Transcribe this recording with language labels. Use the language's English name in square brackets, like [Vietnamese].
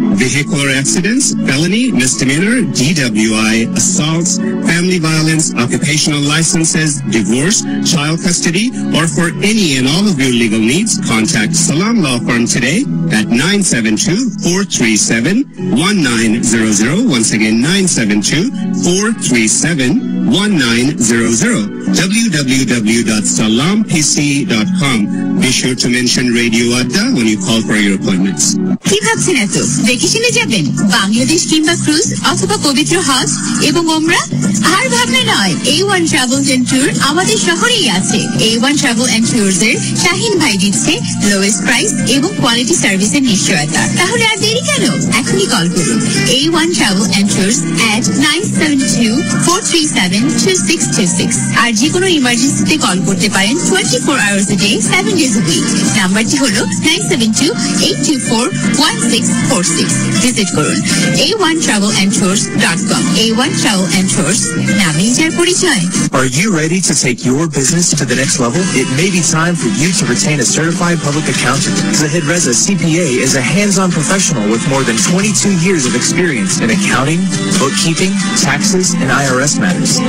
[English] Vehicular accidents, felony, misdemeanor, DWI, assaults, family violence, occupational licenses, divorce, child custody, or for any and all of your legal needs, contact Salam Law Firm today at 972-437-1900. Once again, 972-437-1900. www.salampc.com. Be sure to mention Radio Adda when you call for your appointments. [Bangla] কি ভাবছেন এত? ভ্যাকেশনে যাবেন বাংলাদেশ কিংবা cruise অথবা পবিত্র হজ এবং ওমরা? আর ভাবনা নয়, A1 ট্রাভেল এন্ড ট্যুর আমাদের শহরেই আছে। A1 ট্রাভেল এন্ড ট্যুরস এর শাহিন ভাই দিচ্ছে লোয়েস্ট প্রাইস এবং কোয়ালিটি সার্ভিসের নিশ্চয়তা। তাহলে আর দেরি কেন? এখনই কল করুন A1 travel and tours at 972-437-2626। আর যে কোনো ইমার্জেন্সিতে কল করতে পারেন [English] 24 hours a day, 7 days a week। [Bangla] নাম্বারটি হলো 972-824-1646। ভিজিট করুন a1travelandtours.com। A1 Travel and Tours, নামেই যার পরিচয়। [English] Are you ready to take your business to the next level? It may be time for you to retain a certified public accountant. Zahid Reza CPA is a hands-on professional with more than 22 years of experience in accounting, bookkeeping, taxes, and IRS matters.